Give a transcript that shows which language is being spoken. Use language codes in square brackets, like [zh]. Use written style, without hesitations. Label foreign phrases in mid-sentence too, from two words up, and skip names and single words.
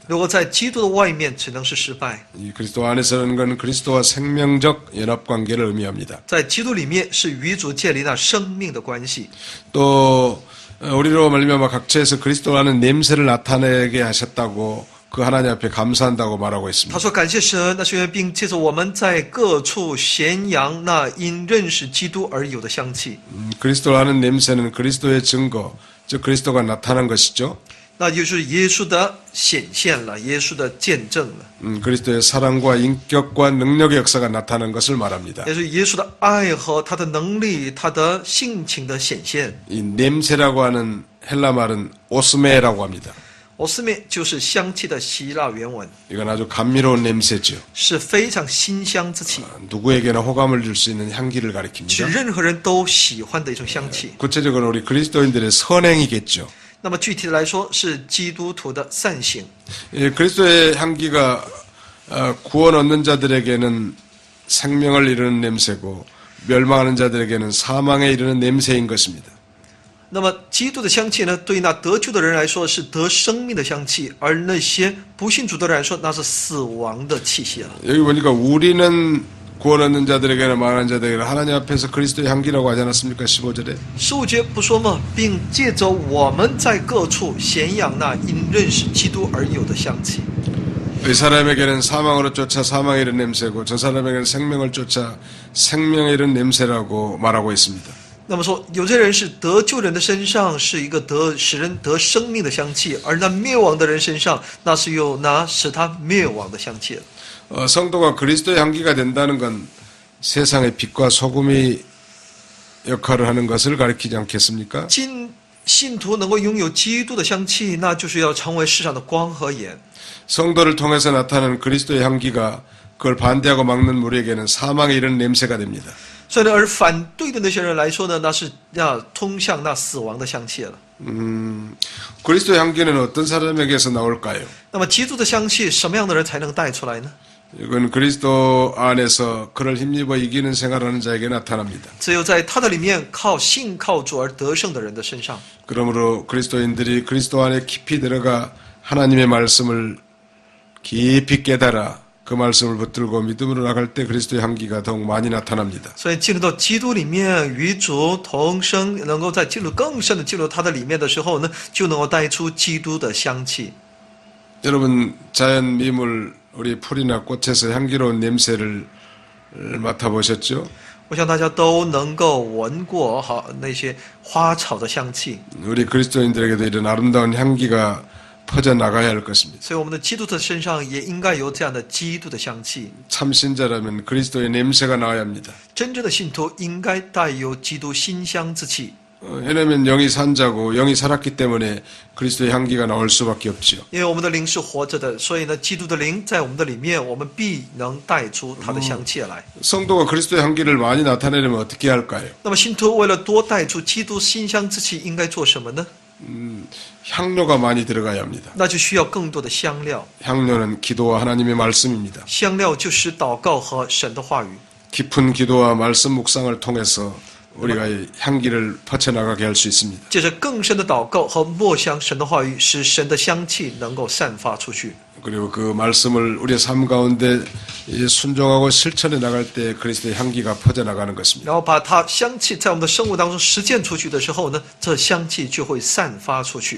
[zh] 如果在基督的外面，只能是失败。 [ko] 이 그리스도 안에서는 건 그리스도와 생명적 연합 관계를 의미합니다. [zh] 在基督里面是与主建立那生命的关系。 [ko] 또 우리로 말미암아 각처에서 그리스도라는 냄새를 나타내게 하셨다고 그 하나님 앞에 감사한다고 말하고 있습니다. [zh] 他说：“感谢神，那是因为并借着我们在各处宣扬那因认识基督而有的香气。 [ko] 그리스도라는 냄새는 그리스도의 증거, 즉 그리스도가 나타난 것이죠. [zh] 那就是耶稣的显现了，耶稣的见证了， [ko] 그리스도의 사랑과 인격과 능력의 역사가 나타난 것을 말합니다. [zh] 也是耶稣的爱和他的能力、他的性情的显现。 [ko] 이 냄새라고 하는 헬라 말은 오스메라고 합니다. [zh] 我四面就是香气的希腊原文， [ko] 이건 아주 감미로운 냄새죠. [zh] 是非常馨香之气， [ko] 누구에게나 호감을 줄 수 있는 향기를 [zh] 是 [ko] 가리킵니다. [zh] 任何人都喜欢的一种香气。 [ko] 구체적으로 우리 그리스도인들의 선행이겠죠. [zh] 那么具体的来说，是基督徒的善行。 [ko] 이 그리스도의 향기가 구원 얻는 자들에게는 생명을 이루는 냄새고 멸망하는 자들에게는 사망에 이르는 냄새인 것입니다. [zh] 那么基督的香气呢，对于那得救的人来说是得生命的香气，而那些不信主的人来说，那是死亡的气息了。 [ko] 여기 보니까 우리는 구원 얻는 자들에게는 망하는 자들에게는 하나님 앞에서 그리스도의 향기라고 하지 않았습니까? 15절에. [zh] 15 节不说吗？并借着我们在各处显扬那因认识基督而有的香气。 [ko] 이 사람에게는 사망으로 쫓아 사망에 이른 냄새고 저 사람에게는 생명을 쫓아 생명에 이른 냄새라고 말하고 있습니다. [zh] 那么说，有些人是得救人的身上是一个使人得生命的香气，而那灭亡的人身上，那是有那使他灭亡的香气了。 [ko] 성도가 그리스도의 향기가 된다는 건 세상의 빛과 소금이 역할을 하는 것을 가리키지 않겠습니까? [zh] 信徒能够拥有基督的香气，那就是要成为世上的光和盐。 [ko] 성도를 통해서 나타나는 그리스도의 향기가 그걸 반대하고 막는 무리에게는 사망에 이르는 냄새가 됩니다. [zh] 所以呢，而反对的那些人来说呢，那是要通向那死亡的香气了。 [ko] 그리스도의 향기는 어떤 사람에게서 나올까요? [zh] 那么基督的香气，什么样的人才能带出来呢？ [ko] 이건 그리스도 안에서 그를 힘입어 이기는 생활하는 자에게 나타납니다. [zh] 只有在他的里面靠信靠主而得胜的人的身上。 [ko] 그러므로 그리스도인들이 그리스도 안에 깊이 들어가 하나님의 말씀을 깊이 깨달아 그 말씀을 붙들고 믿음으로 나갈 때 그리스도의 향기가 더욱 많이 나타납니다. [zh] 所以进入到基督里面，与主同生，能够在进入更深的进入他的里面的时候呢，就能够带出基督的香气。 [ko] 여러분 자연 미물 우리 풀이나 꽃에서 향기로운 냄새를 맡아보셨죠? [zh] 我想大家都能够闻过哈那些花草的香气， [ko] 우리 그리스도인들에게도 이런 아름다운 향기가 퍼져나가야 할 것입니다. [zh] 所以我们的基督的身上也应该有这样的基督的香气。 [ko] 참 신자라면 그리스도의 냄새가 나와야 합니다. [zh] 真正的信徒应该带有基督馨香之气， [ko] 왜냐하면 영이 산자고 영이 살았기 때문에 그리스도의 향기가 나올 수밖에 없죠. [zh] 因为我们的灵是活着的，所以呢，基督的灵在我们的里面，我们必能带出他的香气来。 [ko] 성도가 그리스도의 향기를 많이 나타내려면 어떻게 할까요? [zh] 那么信徒为了多带出基督馨香之气，应该做什么呢？ [ko] 향료가 많이 들어가야 합니다. [zh] 那就需要更多的香料。 [ko] 향료는 기도와 하나님의 말씀입니다. [zh] 香料就是祷告和神的话语。 [ko] 깊은 기도와 말씀 묵상을 통해서 우리가 이 향기를 퍼쳐나가게 할 수 있습니다. [zh] 借着更深的祷告和默想神的话语，使神的香气能够散发出去。 [ko] 그리고 그 말씀을 우리의 삶 가운데 순종하고 실천해 나갈 때 그리스도의 향기가 퍼져나가는 것입니다. [zh] 然后把它香气在我们的生活当中实践出去的时候呢，这香气就会散发出去。